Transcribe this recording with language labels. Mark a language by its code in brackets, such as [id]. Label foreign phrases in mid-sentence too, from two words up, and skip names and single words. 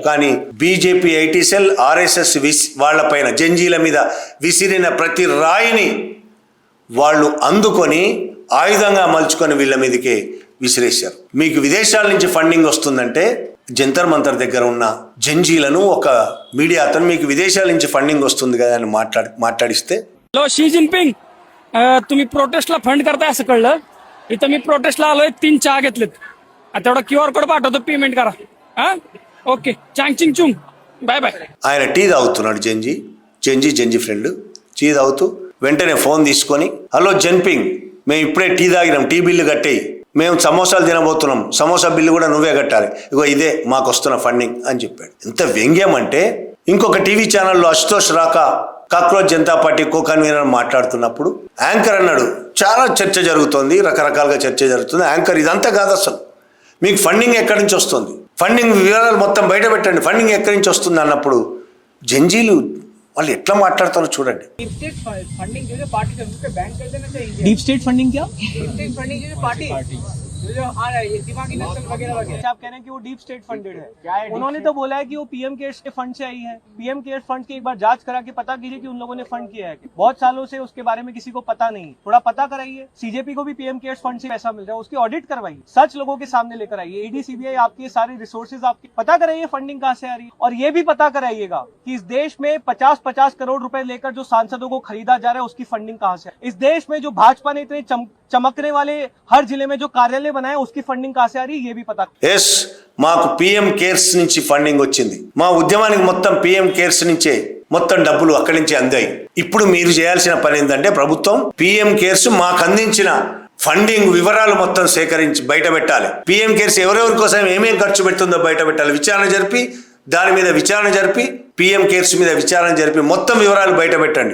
[te] కానీ బీజేపీ ఐటీ సెల్ ఆర్ఎస్ఎస్ వాళ్ళపైన, జెన్జీల మీద విసిరిన ప్రతి రాయిని వాళ్ళు అందుకొని ఆయుధంగా మలుచుకొని వీళ్ళ మీదకే విసిరేశారు. మీకు విదేశాల నుంచి ఫండింగ్ వస్తుందంటే జంతర్ మంతర్ దగ్గర ఉన్న జెన్జీలను ఒక మీడియా అతను మీకు విదేశాల నుంచి ఫండింగ్ వస్తుంది కదా అని మాట్లాడిస్తే, [mr] हॅलो शी जिनपिंग, तुम्ही प्रोटेस्टला फंड करताय असं कळलं. इथं मी प्रोटेस्टला आलोय, 3 चहा घेतलेत. तेवढा [en] QR code [mr] पाठवतो, पेमेंट करा. [en] Okay, Chang Chung, bye bye. [te] ఆయన టీ తాగుతున్నాడు. జెన్జీ ఫ్రెండ్ టీ తాగుతూ వెంటనే ఫోన్ తీసుకొని, హలో జన్పింగ్, మేము ఇప్పుడే టీ తాగినాం, [en] tea bill [te] కట్టేయి, మేము సమోసాలు తినబోతున్నాం, సమోసా బిల్లు కూడా నువ్వే కట్టాలి, ఇగో ఇదే మాకు వస్తున్న ఫండింగ్ అని చెప్పాడు. ఎంత వ్యంగ్యం అంటే, ఇంకొక టీవీ ఛానల్లో అశుతోష్ రాకా కాక్రోచ్ జనతా పార్టీ కో కన్వీనర్ మాట్లాడుతున్నప్పుడు యాంకర్ అన్నాడు, చాలా చర్చ జరుగుతోంది, రకరకాలుగా చర్చ జరుగుతుంది. యాంకర్, ఇదంతా కాదు, అసలు మీకు ఫండింగ్ ఎక్కడి నుంచి వస్తుంది, ఫండింగ్ వివరాలు మొత్తం బయట పెట్టండి, ఫండింగ్ ఎక్కడి నుంచి వస్తుంది అన్నప్పుడు జెన్జీలు వాళ్ళు ఎట్లా మాట్లాడతారో చూడండి. [en] deep state funding [hi] जो है पार्टी तरफ से बैन कर देना चाहिए। [en] deep state funding [hi] क्या? [en] deep state funding [hi] जो पार्टी जो आ रहा है, ये दिमागी नक्सल वगैरह वगैरह। आप कह रहे हैं कि वो [en] deep state funded [hi] है। उन्होंने तो बोला है कि वो पीएम केयर्स के फंड से आई है। पीएम केयर्स फंड की एक बार जांच करा के पता कीजिए कि उन लोगों ने फंड किया है। बहुत सालों से उसके बारे में किसी को पता नहीं, थोड़ा पता कराइए। सीजेपी को भी पीएम केयर्स फंड से पैसा मिल रहा है, उसकी ऑडिट करवाइए, सच लोगों के सामने लेकर आइए। ईडी सीबीआई आपके सारे रिसोर्सेज आपके पता कराइए फंडिंग कहाँ से आ रही है। और ये भी पता कराइएगा कि इस देश में 50-50 करोड़ रुपए लेकर जो सांसदों को खरीदा जा रहा है, उसकी फंडिंग कहाँ से है। इस देश में जो भाजपा ने इतने चमकने वाले हर जिले में जो कार्यालय बनाए, उसकी फंडिंग कहाँ से आ रही है, ये भी पता। [te] ఎస్, మాకు పిఎం కేర్స్ నుంచి ఫండింగ్ వచ్చింది, మా ఉద్యమానికి మొత్తం పిఎం కేర్స్ నుంచే మొత్తం డబ్బులు అక్కడి నుంచి అందాయి. ఇప్పుడు మీరు చేయాల్సిన పని ఏంటంటే, ప్రభుత్వం పిఎం కేర్స్ మాకు అందించిన ఫండింగ్ వివరాలు మొత్తం సేకరించి బయట పెట్టాలి. పిఎం కేర్స్ ఎవరెవరి కోసం ఏమేం ఖర్చు పెడుతుందో బయట పెట్టాలి. విచారణ జరిపి దాని మీద విచారణ జరిపి పిఎం కేర్స్ మీద విచారణ జరిపి మొత్తం వివరాలు బయట పెట్టండి.